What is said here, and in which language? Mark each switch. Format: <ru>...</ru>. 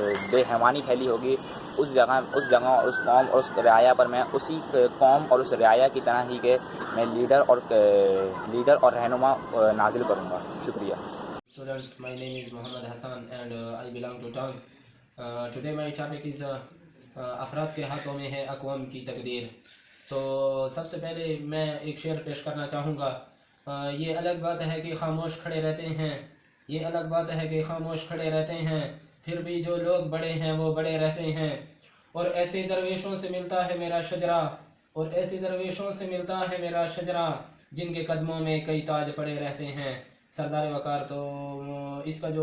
<ur>بےحیوانی پھیلی ہوگی، اس جگہ اور اس قوم اور اس رعایا پر میں اسی قوم اور اس رعایا کی طرح ہی کہ میں لیڈر اور رہنما نازل کروں گا۔ شکریہ۔</ur> <en>Students, my name is Muhammad Hassan and I belong to Tang. Today my topic is</en> <ur>افراد کے ہاتھوں میں ہے اقوام کی تقدیر۔ تو سب سے پہلے میں ایک شعر پیش کرنا چاہوں گا۔ یہ الگ بات ہے کہ خاموش کھڑے رہتے ہیں، یہ الگ بات ہے کہ خاموش کھڑے رہتے ہیں، پھر بھی جو لوگ بڑے ہیں وہ بڑے رہتے ہیں، اور ایسے درویشوں سے ملتا ہے میرا شجرہ، اور ایسے درویشوں سے ملتا ہے میرا شجرہ، جن کے قدموں میں کئی تاج پڑے رہتے ہیں۔ سردار وقار۔ تو اس</ur>